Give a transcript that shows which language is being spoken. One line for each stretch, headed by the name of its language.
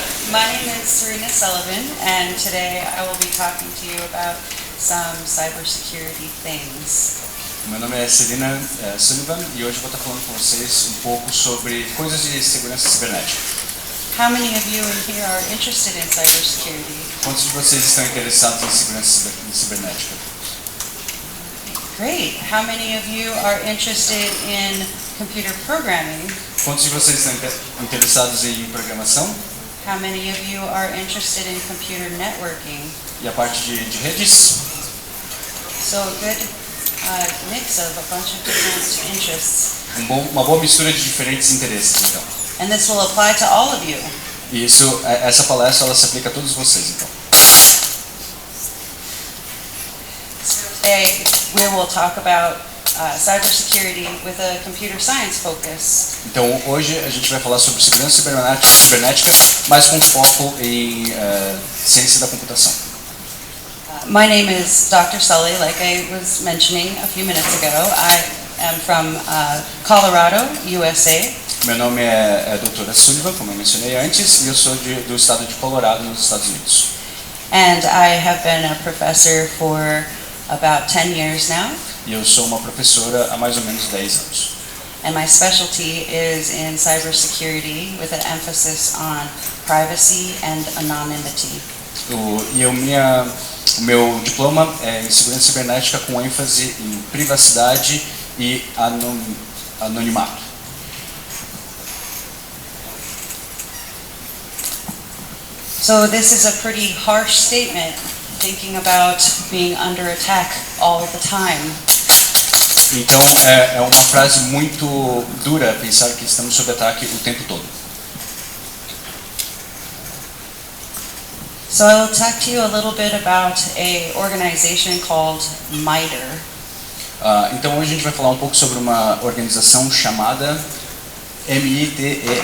English: My name is Serena Sullivan, and today I will be talking to you about some cybersecurity things.
Portuguese: Meu nome é Serena Sullivan e hoje eu vou estar falando com vocês um pouco sobre coisas de segurança cibernética.
English: How many of you in here are interested in cybersecurity?
Portuguese: Quantos de vocês estão interessados em segurança cibernética?
English: Great. How many of you are interested in computer programming?
Portuguese: Quantos de vocês estão interessados em programação?
English: How many of you are interested in computer networking?
Portuguese: E a parte de redes?
English: So a good mix of a bunch of different interests.
Portuguese: Uma boa mistura de diferentes interesses, então.
English: And this will apply to all of you.
Portuguese: E essa palestra ela se aplica a todos vocês, então.
English: Today we will talk about cybersecurity with a computer science focus.
Portuguese: Então hoje a gente vai falar sobre segurança cibernética, mas com foco em ciência da computação.
English: My name is Dr. Sully, like I was mentioning a few minutes ago. I am from Colorado, USA.
Portuguese: Meu nome é doutora Sullivan, como eu mencionei antes, e eu sou do estado de Colorado, nos Estados Unidos.
English: And I have been a professor for about 10 years now.
Portuguese: E eu sou uma professora há mais ou menos 10 anos.
English: And my specialty is in cybersecurity with an emphasis on privacy and anonymity.
Portuguese: O meu diploma é em segurança cibernética com ênfase em privacidade e anonimato.
English: So this is a pretty harsh statement, thinking about being under attack all the time.
Portuguese: Então é uma frase muito dura pensar que estamos sob ataque o tempo todo.
English: So I will talk to you a little bit about a organization called MITRE.
Portuguese: Então hoje a gente vai falar um pouco sobre uma organização chamada MITRE.